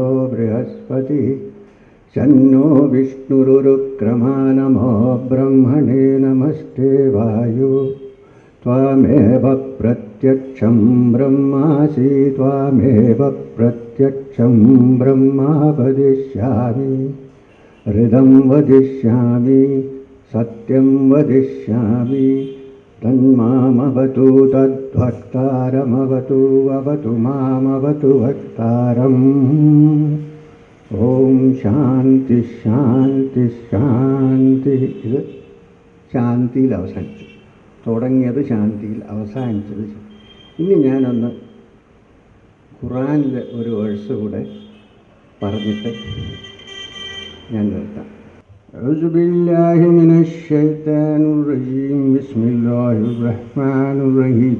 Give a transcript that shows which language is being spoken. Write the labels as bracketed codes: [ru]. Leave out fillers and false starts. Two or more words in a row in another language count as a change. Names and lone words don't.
[sa] बृहस्पतिः शन्नो विष्णुरुरुक्रमा नमो ब्रह्मणे नमस्ते वायु त्वामेव प्रत्यक्षं ब्रह्मासि त्वामेव प्रत्यक्षं ब्रह्मा वदिष्यामि हृदं वदिष्यामि सत्यं वदिष्यामि तन्मामवतु तद्भक्तारमवतु अवतु मामवतु भक्तारम्. ഓം ശാന്തി ശാന്തി ശാന്തി. [ml] ഇത് ശാന്തിയിൽ അവസാനിച്ചു. തുടങ്ങിയത് ശാന്തിയിൽ, അവസാനിച്ചത്. ഇനി ഞാനൊന്ന് ഖുറാനിലെ ഒരു വേഴ്സ് കൂടെ പറഞ്ഞിട്ട് ഞാൻ നിർത്താം. [ar] أعوذ بالله من الشيطان الرجيم. بسم الله الرحمن الرحيم.